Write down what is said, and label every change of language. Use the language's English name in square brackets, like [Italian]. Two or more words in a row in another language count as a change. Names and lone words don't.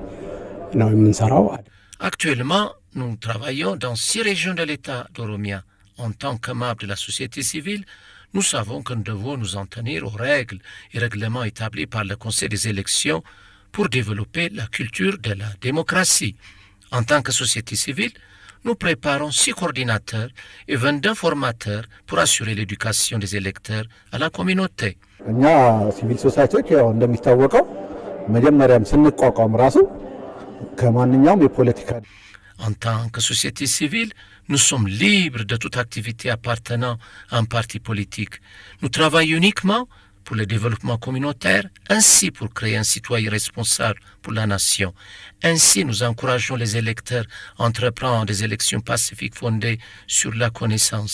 [French] Actuellement, nous travaillons dans 6 régions de l'État d'Oromia, en tant que membres de la société civile, nous savons que nous devons nous en tenir aux règles et règlements établis par le Conseil des élections pour développer la culture de la démocratie. En tant que société civile, nous préparons 6 coordinateurs et 22 formateurs pour assurer l'éducation des électeurs à la communauté. [Amharic] እኛ [English] civil societies [Amharic] ያው እንደሚታወቀው መጀመሪያም ስንቋቋም ራሱ ከማንኛውም የፖለቲካ [French] En tant que société civile, nous sommes libres de toute activité appartenant à un parti politique. Nous travaillons uniquement pour le développement communautaire, ainsi pour créer un citoyen responsable pour la nation. Ainsi, nous encourageons les électeurs à entreprendre des élections pacifiques fondées sur la connaissance.